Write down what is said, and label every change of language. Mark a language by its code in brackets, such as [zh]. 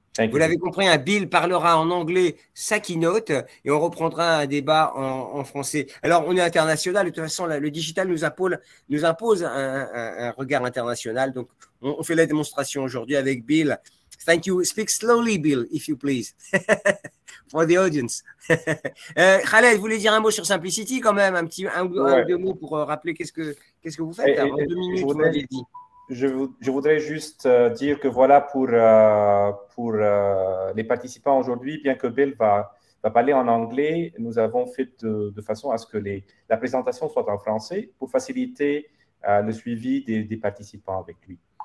[fr] Vous l'avez compris, hein, Bill parlera en anglais sa keynote et on reprendra un débat en français. Alors, on est international, de toute façon, le digital nous impose un regard international. Donc, on fait la démonstration aujourd'hui avec Bill. [en] Thank you. Speak slowly, Bill, if you please, for the audience. [fr] Khaled, vous voulez dire un mot sur Simplicity quand même, un ou deux mots pour rappeler qu'est-ce que vous faites en 2 minutes, vous m'avez dit. Je voudrais juste dire que voilà, pour les participants aujourd'hui, bien que Bill va parler en anglais, nous avons fait de façon à ce que la présentation soit en français pour faciliter le suivi des participants avec lui.